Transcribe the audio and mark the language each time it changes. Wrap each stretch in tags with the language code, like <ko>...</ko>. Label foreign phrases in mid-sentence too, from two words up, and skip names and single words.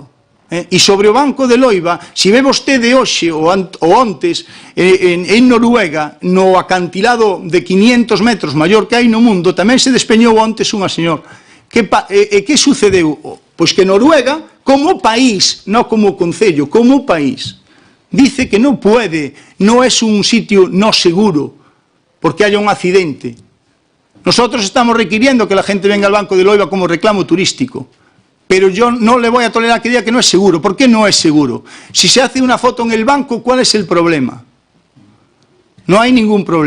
<gl>E sobre o Banco de Loiba, se ve vostede hoxe ou ontes en Noruega, no acantilado de 500 metros maior que hai no mundo, tamén se despeñou ontes unha señor. Que sucedeu? Pois que Noruega, como país, non como concello, como país, dice que non puede, non é un sitio no seguro, porque haya un accidente.</gl> <es>Nosotros estamos requiriendo que la gente venga al Banco de Loiba como reclamo turístico, pero yo no le voy a tolerar que diga que no es seguro. ¿Por qué no es seguro? Si se hace una foto en el banco, ¿cuál es el problema? No hay ningún problema.</es>